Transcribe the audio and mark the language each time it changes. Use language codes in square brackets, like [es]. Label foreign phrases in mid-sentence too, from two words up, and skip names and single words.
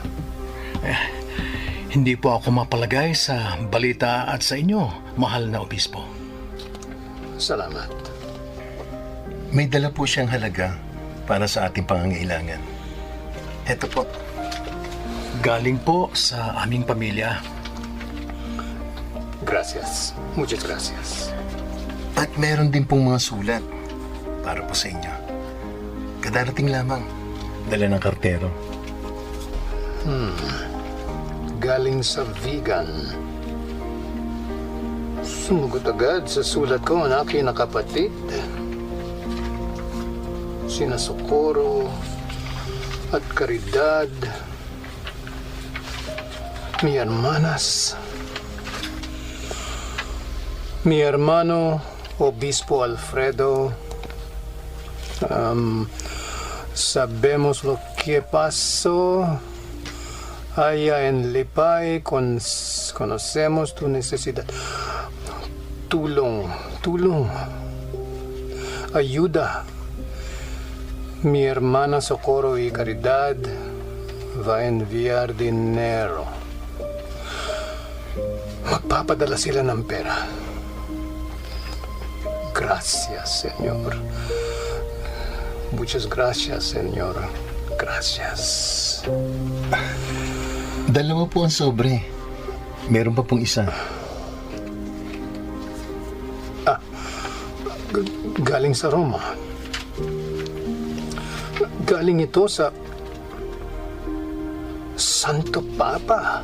[tl] Hindi po ako mapalagay sa balita at sa inyo, mahal na obispo. Salamat. May dala po siyang halaga para sa ating pangangailangan. Eto po. Galing po sa aming pamilya. [es] Gracias. Muchas gracias. [tl] At meron din pong mga sulat para po sa inyo. Kadarating lamang. Dala ng kartero. Galing sa vegan. Sumugot agad sa sulat ko ang aking nakapatid. Sina Socorro at Caridad. [es] Mi hermanas. Mi hermano, Obispo Alfredo. Sabemos lo que pasó allá en Lipay. Conocemos tu necesidad. Tulong. Ayuda. Mi hermana Socorro y Caridad va a enviar dinero. [tl] Magpapadala sila ng pera. [es] Gracias, Señor. Muchas gracias, Señor. Gracias. [tl] Dalawa po ang sobre. Meron pa pong isa. Galing sa Roma. Galing ito sa Santo Papa.